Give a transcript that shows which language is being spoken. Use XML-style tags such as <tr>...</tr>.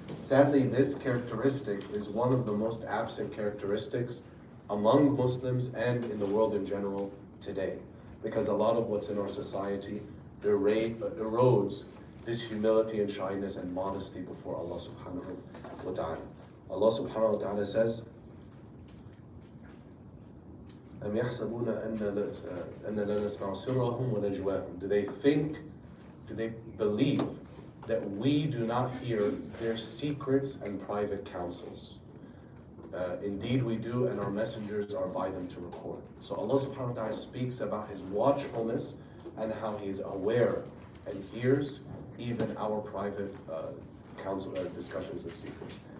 <en>Sadly, this characteristic is one of the most absent characteristics among Muslims and in the world in general today, because a lot of what's in our society erodes this humility and shyness and modesty before Allah subhanahu wa ta'ala.</en> <ar>Allah subhanahu wa ta'ala says, أَمْ يَحْسَبُونَ أَنَّ لَا نَسْمَعُ سِرَّهُمْ وَنَجْوَاهُم.</ar> <en>Do they believe that we do not hear their secrets and private counsels? Indeed we do, and our messengers are by them to record. So Allah subhanahu wa ta'ala speaks about His watchfulness and how He's aware and hears even our private counsel, discussions and secrets.</en>